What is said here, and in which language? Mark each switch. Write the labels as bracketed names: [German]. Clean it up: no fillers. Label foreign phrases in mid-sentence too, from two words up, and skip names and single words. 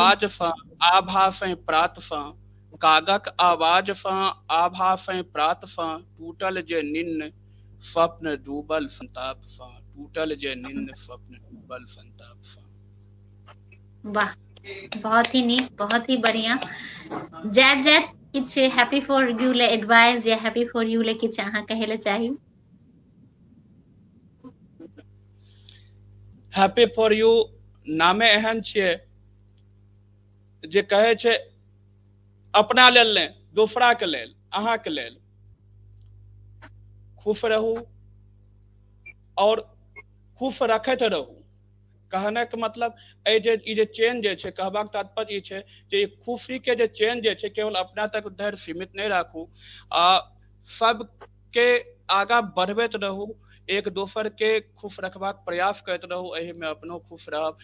[Maithili] आवाज सँ, आभासहि प्रात सँ, कागक आवाज सँ, आभासहि प्रात सँ, टूटल जे निन्न स्वप्न डूबल संताप सँ, टूटल जे निन्न स्वप्न डूबल संताप सँ। वाह, बहुत ही नीक, बहुत ही बढ़िया। जायत जायत किछु हैप्पी फॉर यू ले एडवाइस या हैप्पी फॉर यू ले किछु अहाँ कहै ले चाही? हैप्पी फॉर यू नामे एहन छियै जे कहै छै अपना लेल नहि, दोसरा के लेल, अहाँके लेल। खुश रहू और खुश रखैत रहू। कहने के मतलब ई जे चेन जे छै, कहबाक तात्पर्य ई छै जे खुशी के जे चेन जे छै केवल अपना तक धरि सीमित नहीं राखू, सबके आगा बढ़बैत रहू, एक दोसर के खुश रखबाक प्रयास करैत रहू, एहि में अपनो खुश रहब।